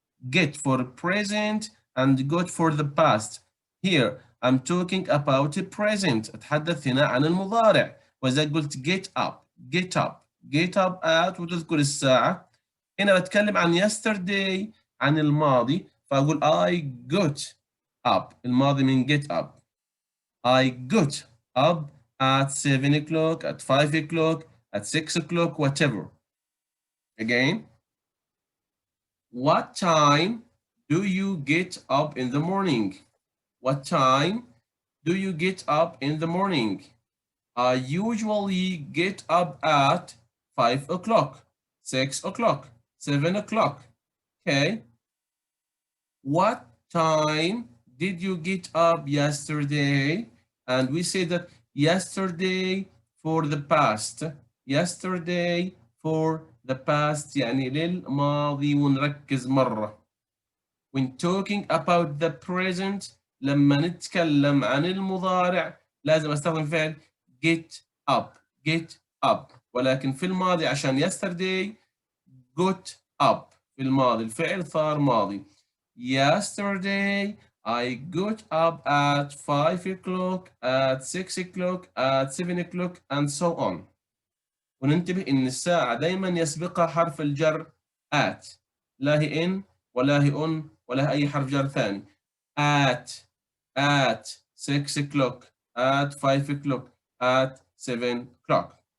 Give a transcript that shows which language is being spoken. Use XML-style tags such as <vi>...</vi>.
<en>Get for present and got for the past. Here I'm talking about the present.</en> <ar>أتحدث هنا عن المضارع. وإذا قلت</ar> <en>get up, get up, get up at</en> <ar>وتذكر الساعة. هنا بتكلم عن yesterday عن الماضي فأقول</ar> <en>I got up.</en> <ar>الماضي من</ar> <en>get up. I got up at 7 o'clock, at 5 o'clock, at 6 o'clock, whatever. Again, what time do you get up in the morning? What time do you get up in the morning? I usually get up at 5 o'clock, 6 o'clock, 7 o'clock. Okay. What time did you get up yesterday? And we say that yesterday for the past. Yesterday for the past</en> <ar>يعني للماضي ونركز مرة.</ar> <en>When talking about the present</en> <ar>لما نتكلم عن المضارع لازم استخدم فعل</ar> <en>get up. get up.</en> <ar>ولكن في الماضي عشان</ar> <en>yesterday got up.</en> <ar>في الماضي الفعل صار ماضي.</ar> <en>Yesterday I got up at 5 o'clock, at 6 o'clock, at 7 o'clock, and so on.</en> <ar>وننتبه إن الساعة دايما يسبقها حرف الجر at. لا هي in ولا هي on ولا أي حرف جر ثاني.</ar> <en>at 6 o'clock, at 5 o'clock, at 7 o'clock.</en>